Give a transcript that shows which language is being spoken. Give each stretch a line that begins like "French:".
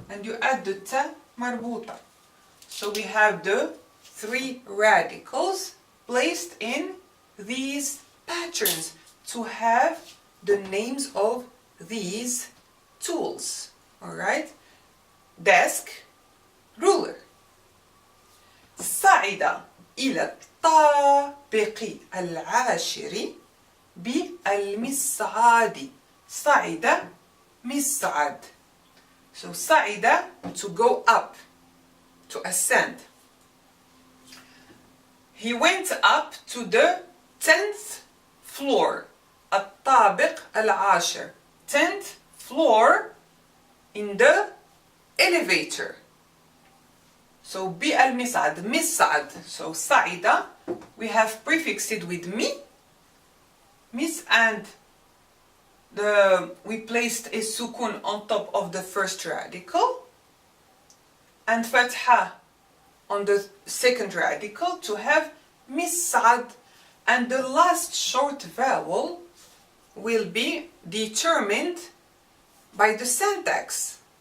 English: And you add the ta marbuta. So we have the three radicals placed in these patterns to have the names of these tools. Alright? Desk, ruler.
Arabic: صعد إلى الطابق العاشر بالمصعد. صعد مصعد.
English: So صعد, to go up, to ascend. He went up to the 10th floor.
Arabic: الطابق العاشر.
English: 10th floor in the elevator.
Arabic: So بالمصعد, مصعد.
English: So صعد, we have prefixed it with mi, mis, and we placed a sukun on top of the first radical and fatha on the second radical to have mis'ad, and the last short vowel will be determined by the syntax.